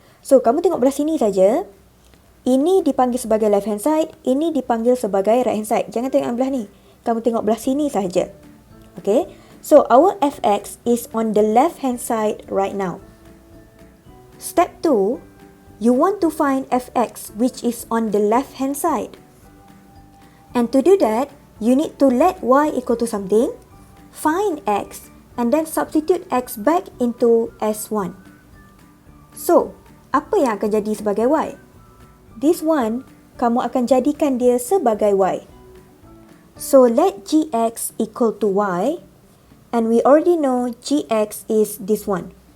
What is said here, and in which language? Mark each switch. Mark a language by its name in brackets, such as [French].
[Malay] So, kamu tengok belah sini saja. Ini dipanggil sebagai left hand side, ini dipanggil sebagai right hand side. Jangan tengok belah ni. Kamu tengok belah sini saja. Okay? [English] So, our fx is on the left hand side right now. Step 2, you want to find fx which is on the left hand side. And to do that, you need to let y equal to something, find x, and then substitute x back into S1. [Malay] So, apa yang akan jadi sebagai y? [English] This one, [Malay] kamu akan jadikan dia sebagai y. [English] So, let gx equal to y, and we already know gx is this one.